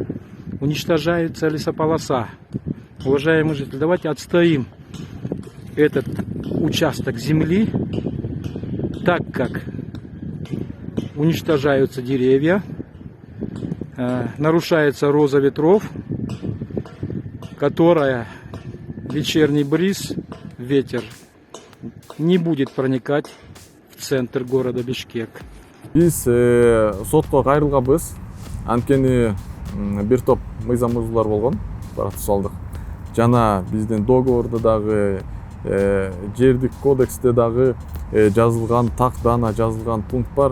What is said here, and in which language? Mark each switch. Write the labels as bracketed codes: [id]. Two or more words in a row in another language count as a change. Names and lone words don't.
[ru] Уничтожается лесополоса. Уважаемые жители, давайте отстоим этот участок земли, так как уничтожаются деревья, нарушается роза ветров, которая вечерний бриз, ветер, не будет проникать в центр города Бишкек. [ky] Биз сотко кайрылганбыз. Анткени бир топ мыйзам бузуулар болгон, процессуалдык. Жана биздин договордо дагы, жердик кодексте дагы жазылган, тактана жазылган пункт бар.